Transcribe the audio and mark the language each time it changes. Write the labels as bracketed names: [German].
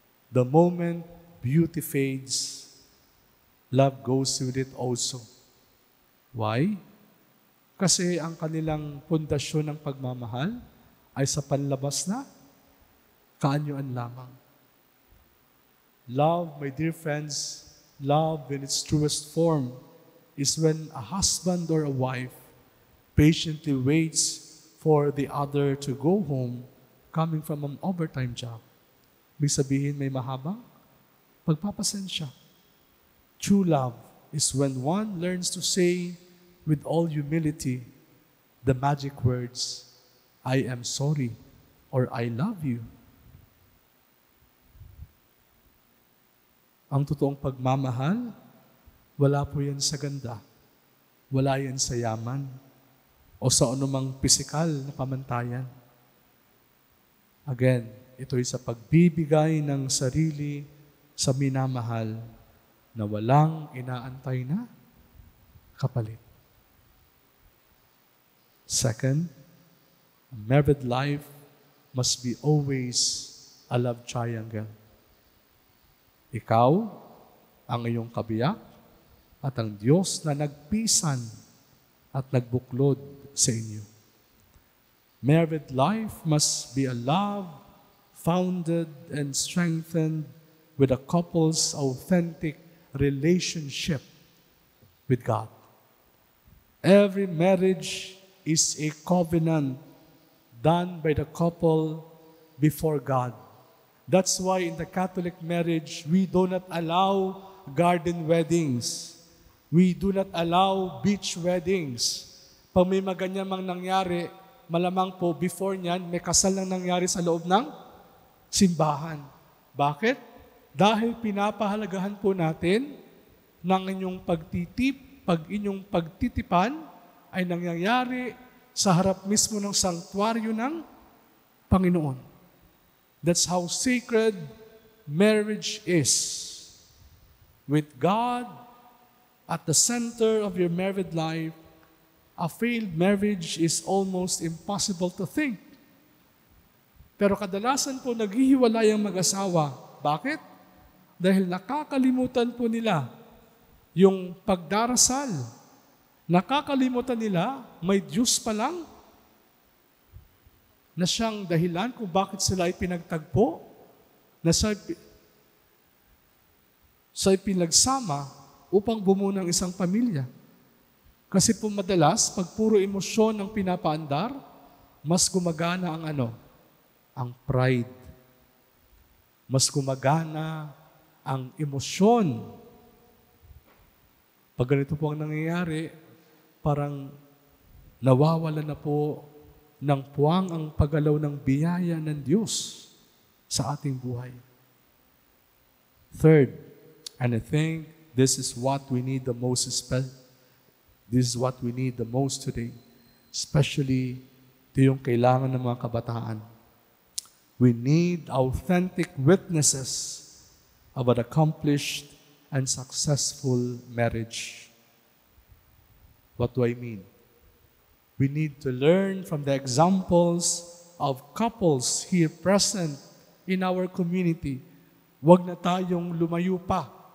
[English] The moment beauty fades, love goes with it also. Why? [Filipino] Kasi ang kanilang pundasyon ng pagmamahal ay sa panlabas na kaanyuan lamang. [English] Love, my dear friends, love in its truest form is when a husband or a wife patiently waits for the other to go home coming from an overtime job. [Filipino] Ibig sabihin may mahabang pagpapasensya. [English] True love is when one learns to say with all humility the magic words, I am sorry or I love you. [Filipino] Ang totoong pagmamahal, wala po yan sa ganda. Wala yan sa yaman o sa anumang pisikal na pamantayan. Again, ito'y sa pagbibigay ng sarili sa minamahal na walang inaantay na kapalit. [English] Second, a married life must be always a love triangle. [Filipino] Ikaw, ang iyong kabiyak, at ang Diyos na nagpisan at nagbuklod sa inyo. [English] Married life must be a love founded and strengthened with a couple's authentic relationship with God. Every marriage is a covenant done by the couple before God. That's why in the Catholic marriage, we do not allow garden weddings. We do not allow beach weddings. [Filipino] Pag may maganyan mang nangyari, malamang po before niyan, may kasal nang nangyari sa loob ng simbahan. Bakit? Dahil pinapahalagahan po natin ng inyong inyong pagtitipan ay nangyayari sa harap mismo ng sanktuaryo ng Panginoon. [English] That's how sacred marriage is. With God at the center of your married life, a failed marriage is almost impossible to think. [Filipino] Pero kadalasan po naghihiwalay ang mag-asawa. Bakit? Dahil nakakalimutan po nila yung pagdarasal. Nakakalimutan nila, may Diyos pa lang na siyang dahilan kung bakit sila ay pinagtagpo, na siya ay pinagsama upang bumuo ng isang pamilya. Kasi po madalas, pag puro emosyon ang pinapaandar, mas gumagana ang ang pride. Mas gumagana ang emosyon. Pag ganito po ang nangyayari, parang nawawala na po ng puwang ang paggalaw ng biyaya ng Diyos sa ating buhay. [English] Third, and I think this is what we need the most This is what we need the most today. [Filipino] Especially ito yung kailangan ng mga kabataan. [English] We need authentic witnesses of an accomplished and successful marriage. What do I mean? We need to learn from the examples of couples here present in our community. [Filipino] Huwag na tayong lumayo pa.